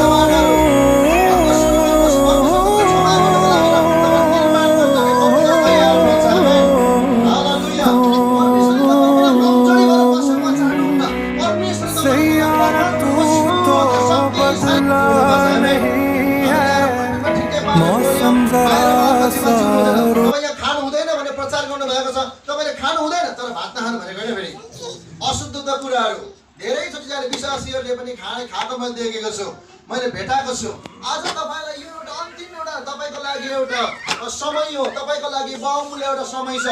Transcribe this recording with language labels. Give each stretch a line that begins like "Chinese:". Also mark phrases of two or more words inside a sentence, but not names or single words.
Hindi: सैयारा तू तो बदला नहीं है मौसम जरा सा
Nepali: तपाईँ खानु हुँदैन भने प्रचार गर्नु भएको छ, तपाईँले खानु हुँदैन तर भात नखानु भनेको होइन फेरि। अशुद्धका कुराहरू धेरैचोटि जाने विश्वासीहरूले पनि खाएको मैले देखेको छु, मैले भेटाएको छु। आज तपाईँलाई यो एउटा अन्तिम एउटा तपाईँको लागि एउटा समय हो, तपाईँको लागि बहुमूल्य एउटा समय छ।